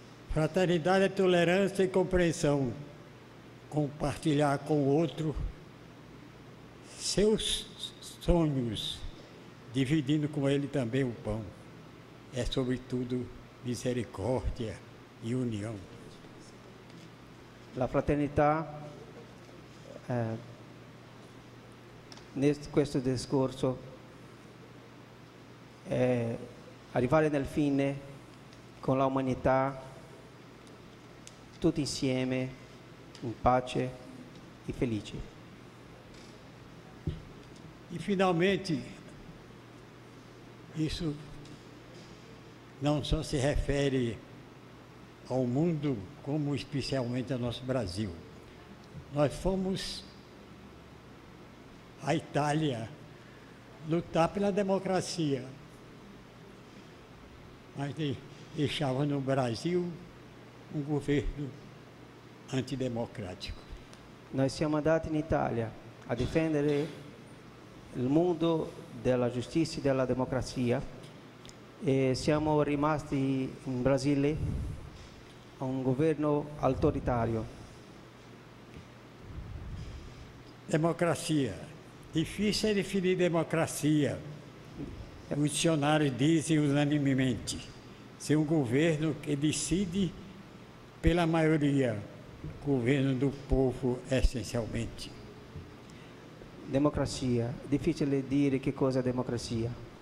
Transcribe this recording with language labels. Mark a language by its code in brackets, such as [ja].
[pt] Fraternidade é tolerância e compreensão, compartilhar com o outro seus sonhos, dividindo com ele também o pão. É, sobretudo, misericórdia e união. [it] La fraternità, questo discorso, è arrivare nel fine con l'umanità, tutti insieme, in pace e felici. [pt] E, finalmente, isso não só se refere ao mundo, como especialmente ao nosso Brasil. Nós fomos à Itália lutar pela democracia, mas deixava no Brasil um governo antidemocrático. [it] Noi siamo andati in Italia a difendere il mondo della giustizia e della democrazia e siamo rimasti in Brasile a un governo autoritario. [pt] Democracia. Difícil é definir democracia. Os dicionários dizem unanimemente, ser um governo que decide pela maioria, governo do povo essencialmente. [it] Democrazia, difficile dire che cosa è democrazia.